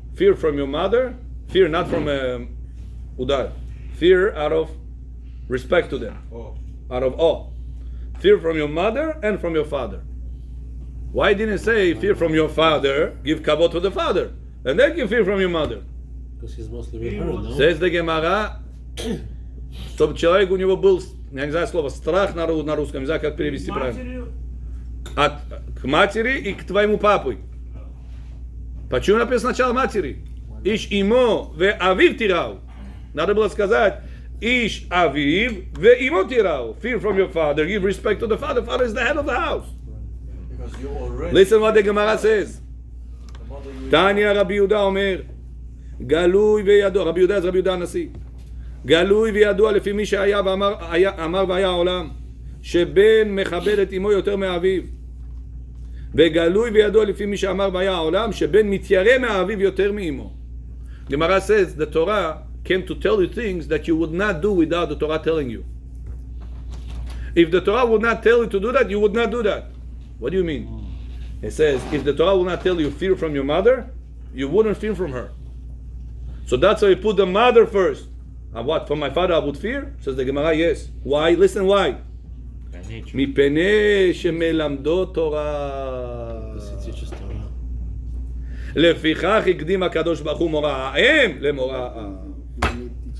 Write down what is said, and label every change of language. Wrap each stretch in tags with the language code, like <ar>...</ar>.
<en>Fear from your mother, fear not from udar. Fear out of respect to them. Out of awe. Fear from your mother and from your father. Why didn't it say fear from your father, give kavod to the father, and then give fear from your mother? Because he's mostly with her, no? Says the Gemara,</en> <ru>чтобы человек у него был, я не знаю слово, страх на русском, не знаю, как перевести правильно. К матери и к твоему папу. Почему написано сначала матери?</ru> <he>Иш имо ве авив тирау.</he> <ru>Надо было сказать</ru> <he>Ish aviv ve'imo tirau.</he> <en>Fear from your father, give respect to the father. Father is the head of the house. Because you already. Listen what the Gemara says.</en> <he>Tanya Rabbi Yehuda Omer, Galui ve'yadua.</he> <en>Rabbi Yehuda is Rabbi Yehuda Nasi.</en> <he>Galui ve'yadua לפי מי שהיה ואמר והיה העולם, שבן מכבד את אמו יותר מאביו. וגלוי וידוע לפי מי שאמר והיה העולם, שבן מתיירא מאביו יותר מאמו.</he> <en>Gemara says the Torah came to tell you things that you would not do without the Torah telling you. If the Torah would not tell you to do that, you would not do that. What do you mean? It says, if the Torah will not tell you fear from your mother, you wouldn't fear from her. So that's why you put the mother first. And what? From my father I would fear? Says the Gemara, yes. Why? Listen why. by nature.</en> <he>מפני שמלמדו תורה.</he> <en>Because he teaches Torah.</en> <he>לפיכך הקדים הקדוש ברוך הוא מורא האם למורא האב.</he>